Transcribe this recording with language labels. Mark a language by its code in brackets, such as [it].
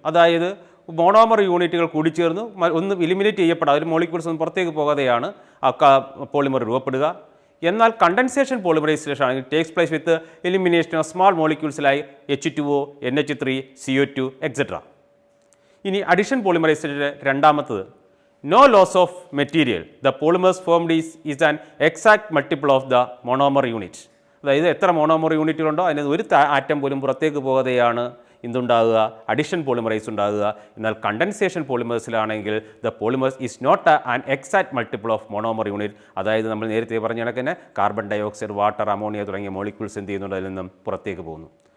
[ml] അതായത് മോണോമർ യൂണിറ്റുകൾ കൂടിച്ചേർന്ന് ഒന്ന് എലിമിനേറ്റ് ചെയ്യപ്പെടാതെ ഒരു മോളിക്യൂൾസ് ഒന്നും പുറത്തേക്ക് പോകാതെയാണ് ആ പോളിമർ രൂപപ്പെടുക. എന്നാൽ കണ്ടൻസേഷൻ പോളിമറൈസേഷൻ ആണെങ്കിൽ [en] Takes place with elimination of small മോളിക്യൂൾസിലായി H2O, NH3, CO2 etcetera. [ml] ഇനി അഡിഷൻ പോളിമറൈസേഷൻ്റെ രണ്ടാമത്തത് [en] no loss of material. The polymers formed is an exact multiple of the monomer unit. [ml] അതായത് എത്ര മോണോമർ യൂണിറ്റുകളുണ്ടോ അതിന് ഒരു ആറ്റം പോലും പുറത്തേക്ക് പോകാതെയാണ് എന്തുണ്ടാകുക, അഡിഷൻ പോളിമറൈസ് ഉണ്ടാകുക. എന്നാൽ condensation പോളിമേഴ്സിലാണെങ്കിൽ [en] The polymers is not an exact multiple of monomer unit. [ml] അതായത് നമ്മൾ നേരത്തെ പറഞ്ഞ കണക്ക് തന്നെ കാർബൺ ഡയോക്സൈഡ്, വാട്ടർ, അമോണിയ തുടങ്ങിയ മോളിക്യൂൾസ് എന്ത് ചെയ്യുന്നുണ്ട്, അതിൽ നിന്നും പുറത്തേക്ക് പോകുന്നു.